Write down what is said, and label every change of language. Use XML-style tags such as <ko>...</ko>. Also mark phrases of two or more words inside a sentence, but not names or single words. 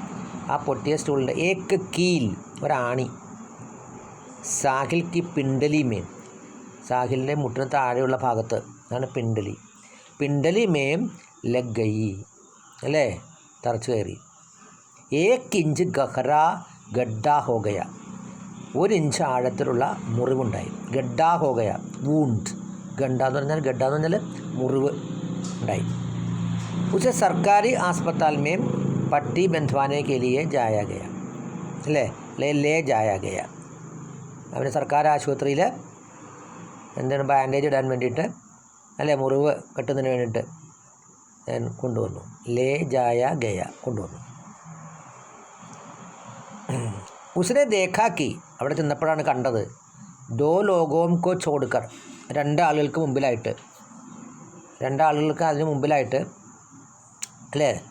<ml>ആ പൊട്ടിയ സ്റ്റൂളിൻ്റെ</ml> <hi>एक कील</hi> <ml>ഒരാണി,</ml> <hi>साहिल की पिंडली में,</hi> <ml>സാഹിലിൻ്റെ മുട്ടിന് താഴെയുള്ള ഭാഗത്ത് അതാണ് പിണ്ടലി,</ml> <hi>पिंडली में लग गयी</hi> <ml>അല്ലേ തറച്ചു കയറി.</ml> <hi>एक इंच गहरा गड्ढा हो गया,</hi> <ml>1 ഇഞ്ച് ആഴത്തിലുള്ള മുറിവുണ്ടായി.</ml> <hi>गड्ढा हो गया</hi> <ml>വൂണ്ട്, ഗഡ്ഡ എന്ന് പറഞ്ഞാൽ മുറിവ് ഉണ്ടായി.</ml> <hi>उसे सरकारी अस्पताल में पट्टी बंधवाने के लिए जाया गया ले जाया गया.</hi> <ml>അവന് സർക്കാർ ആശുപത്രിയിൽ എന്താണ് ബാൻഡേജ് ഇടാൻ വേണ്ടിയിട്ട് അല്ലേ, മുറിവ് കെട്ടുന്നതിന് വേണ്ടിയിട്ട് കൊണ്ടുവന്നു.</ml> <hi>ले जाया गया കൊണ്ടുവന്നു. उसने देखा कि</hi> <ml>അവിടെ ചെന്നപ്പോഴാണ് കണ്ടത്,</ml> <hi>दो लोगों को छोड़कर,</hi> <ml>2 ആളുകൾക്ക് മുമ്പിലായിട്ട്, 2 ആളുകൾക്ക് അതിന് മുമ്പിലായിട്ട് അല്ലേ,</ml>